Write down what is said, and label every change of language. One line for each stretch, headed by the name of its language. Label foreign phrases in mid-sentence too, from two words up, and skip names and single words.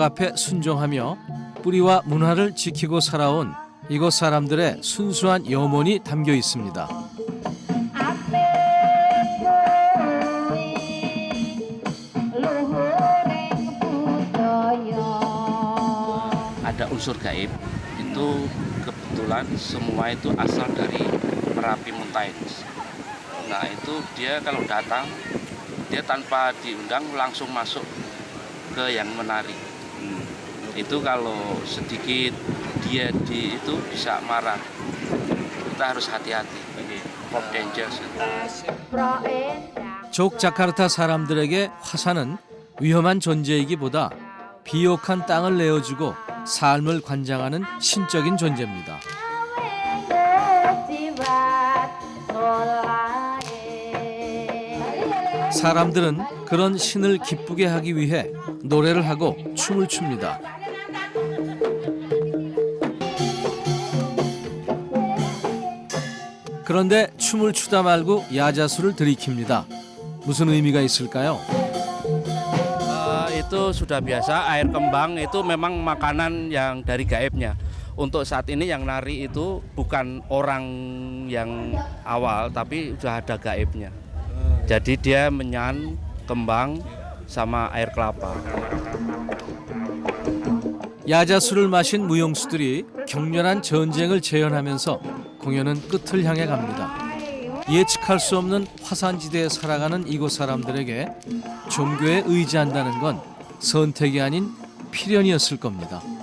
Korean: 앞에 순종하며 뿌리와 문화를 지키고 살아온 이곳 사람들의 순수한 염원이 담겨 있습니다.
Indonesian: Ada unsur gaib itu kebetulan semua itu asal dari Merapi Mountains. Nah itu dia kalau datang dia tanpa diundang langsung masuk ke yang menari. Itu kalau sedikit dia itu bisa marah. Kita harus hati-hati.
English: Pop dangerous.
Korean: 족자카르타 사람들에게 화산은 위험한 존재이기보다 비옥한 땅을 내어주고 삶을 관장하는 신적인 존재입니다. 사람들은 그런 신을 기쁘게 하기 위해 노래를 하고 춤을 춥니다. 그런데 춤을 추다 말고 야자수를 들이킵니다. 무슨 의미가 있을까요?
Indonesian: Itu sudah biasa, air kembang itu memang makanan yang dari gaibnya. Untuk saat ini yang nari itu bukan orang yang awal, tapi sudah ada gaibnya. Jadi dia menyan kembang sama air kelapa.
Korean: 야자수를 마신 무용수들이 격렬한 전쟁을 재현하면서 공연은 끝을 향해 갑니다. 예측할 수 없는 화산지대에 살아가는 이곳 사람들에게 종교에 의지한다는 건 선택이 아닌 필연이었을 겁니다.